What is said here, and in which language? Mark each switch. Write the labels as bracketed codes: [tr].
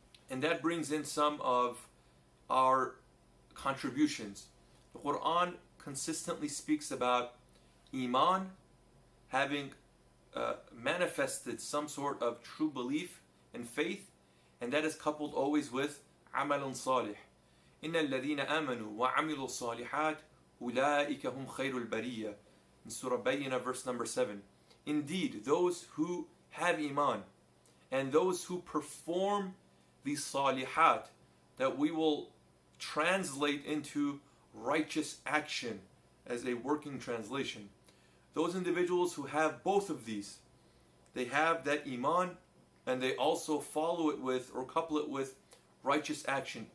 [en] And that brings in some of our contributions. The Quran consistently speaks about Iman having manifested some sort of true belief and faith, and that is coupled always with amalun salih. [ar] إن الذين آمنوا وعملوا الصالحات أولئك هم خير البرية. [en] In Surah Bayyinah, verse number 7. Indeed, those who have Iman and those who perform the salihat, that we will translate into righteous action as a working translation. Those individuals who have both of these, they have that Iman and they also follow it with or couple it with righteous action.